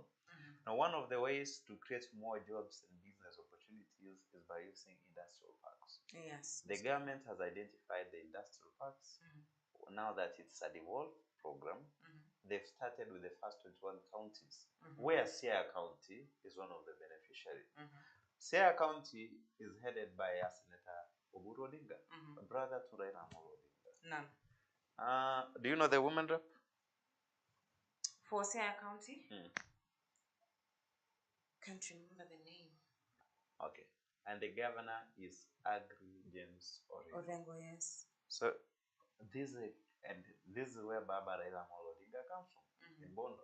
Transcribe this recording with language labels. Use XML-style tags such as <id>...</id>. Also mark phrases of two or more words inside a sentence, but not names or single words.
<en>Now, one of the ways to create more jobs and business opportunities is by using industrial parks. Yes. The government has identified the industrial parks. Now that it's a devolved program, they've started with the first 21 counties, where Siaya County is one of the beneficiaries. Siaya County is headed by a Senator Oburu Odinga, a brother to Raila Amolo Odinga. None. Do you know the woman rep? For Siaya County? Can't remember the name. Okay. And the governor is Agri James Orengo. Orengo, yes. So this is where Baba Raila Amolo Odinga comes from, in Bondo.</en>